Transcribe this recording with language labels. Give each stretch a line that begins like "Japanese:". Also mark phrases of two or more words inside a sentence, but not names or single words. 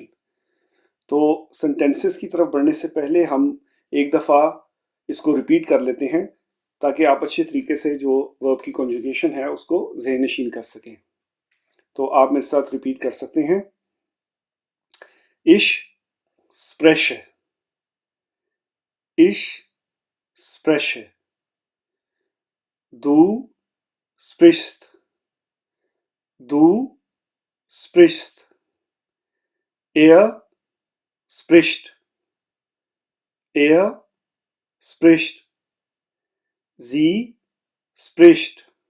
Hindi: तो सेंटेंसेस की तरफ बढ़ने से पहले हम एक दफ़ा इसको रिपीट कर लेते हैं ताकि आप अच्छे तरीके से जो वर्ब की कॉन्जुगेशन है उसको ज़हन नशीन कर सकें। तो आप मेरे साथ रिपीट कर सकते हैं।
German: ich sprech, ich sprech, du sprichst, du sprichst, er spricht, er spricht, sie spricht,